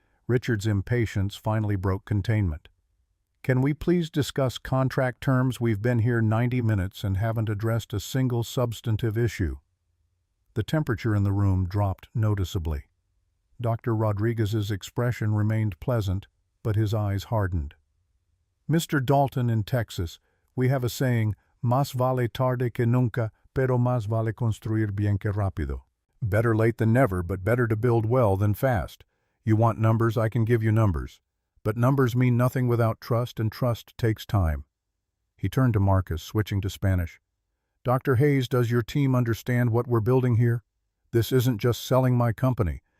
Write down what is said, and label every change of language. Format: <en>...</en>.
<en>Richard's impatience finally broke containment. Can we please discuss contract terms? We've been here 90 minutes and haven't addressed a single substantive issue. The temperature in the room dropped noticeably. Dr. Rodriguez's expression remained pleasant, but his eyes hardened. Mr. Dalton in Texas, we have a saying,</en> <es>más vale tarde que nunca, pero más vale construir bien que rápido.</es> <en>Better late than never, but better to build well than fast. You want numbers, I can give you numbers. But numbers mean nothing without trust, and trust takes time. He turned to Marcus, switching to Spanish. Dr. Hayes, does your team understand what we're building here? This isn't just selling my company.</en>